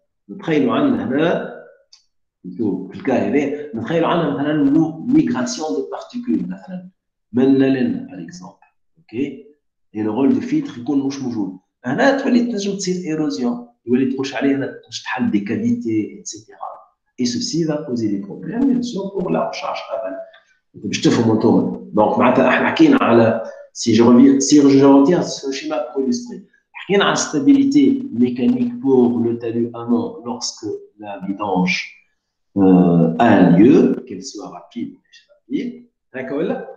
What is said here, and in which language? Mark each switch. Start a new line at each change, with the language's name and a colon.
Arabic: نتخيلوا عندنا هنا في الكا هذا نتخيلوا عندنا مثلا
French: migration de particules
Arabic: مثلا من لنا par exemple.
English: OK?
French: Et le rôle de filtre
Arabic: يكون مش موجود. هنا تولي تنجم تصير ايروزيون يولي تخش عليها تحل des cavités etc.
French: Et ceci va poser des problèmes bien sûr pour la recharge aval.
Arabic: باش تفهموا انتم.
French: Donc
Arabic: معناتها احنا حكينا على
French: si je retiens ce schéma pour illustrer. Il y a une stabilité mécanique pour le talus amont lorsque la vidange a un lieu, qu'elle soit rapide ou pas rapide. D'accord?